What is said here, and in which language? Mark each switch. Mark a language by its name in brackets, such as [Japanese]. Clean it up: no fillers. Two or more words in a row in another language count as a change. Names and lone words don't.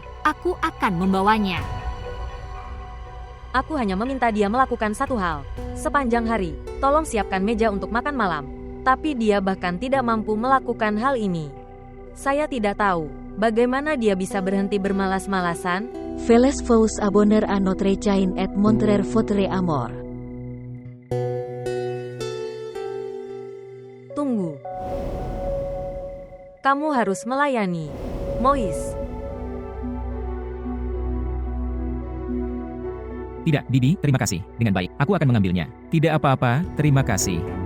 [Indonesian] Aku akan membawanya. Aku hanya meminta dia melakukan satu hal. Sepanjang hari, tolong siapkan meja untuk makan malam. Tapi dia bahkan tidak mampu melakukan hal ini. Saya tidak tahu bagaimana dia bisa berhenti bermalas-malasan. [French] Veles vous abonner à notre chaîne et montrer votre amour. [Indonesian] Tunggu. Kamu harus melayani Mois. Tidak, Bibi, terima kasih. Dengan baik, aku akan mengambilnya. Tidak apa-apa, terima kasih.